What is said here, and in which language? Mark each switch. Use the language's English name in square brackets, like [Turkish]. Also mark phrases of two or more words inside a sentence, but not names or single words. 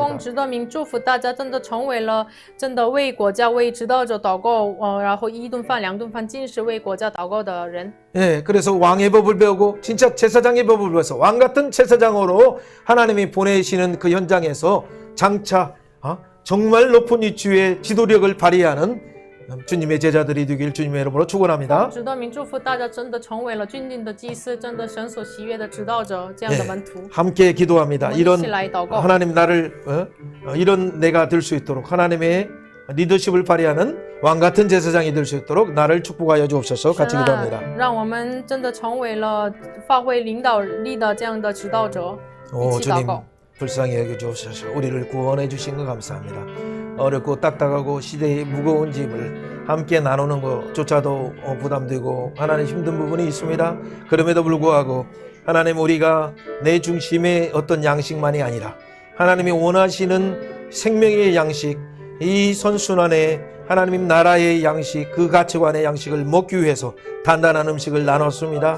[Chinese] 奉主的名祝福大家，真的成为了真的为国家为指导者祷告，然后一顿饭两顿饭尽是为国家祷告的人。 [Korean] 예, 그래서 왕의 법을 배우고 진짜 제사장의 법을 배워서 왕 같은 제사장으로 하나님이 보내시는 그 현장에서 장차 정말 높은 위치의 지도력을 발휘하는 주님의 제자들이 되길 주님의 이름으로 축원합니다. [Chinese] 奉主的名祝福大家，真的成为了君尊的祭司，真的神所喜悦的指导者，这样的门徒。 [Korean] 함께 기도합니다. 이런 [Chinese] 一起来祷告。 [Korean] 하나님 나를 이런 내가 될 수 있도록 하나님의 리더십을 발휘하는 왕 같은 제사장이 될 수 있도록 나를 축복하여 주옵소서. 같이 [Chinese] 神啊 [Korean] 기도합니다. [Chinese] 让我们真的成为了发挥领导力的这样的指导者，一起祷 [Korean] 주님 [Chinese] 告。 [Korean] 불쌍히 여겨주옵소서. 우리를 구원해 주신 거 감사합니다. 어렵고 딱딱하고 시대의 무거운 짐을 함께 나누는 것조차도 부담되고 하나님 힘든 부분이 있습니다. 그럼에도 불구하고 하나님 우리가 내 중심의 어떤 양식만이 아니라 하나님이 원하시는 생명의 양식 이 선순환의 하나님 나라의 양식 그 가치관의 양식을 먹기 위해서 단단한 음식을 나눴습니다.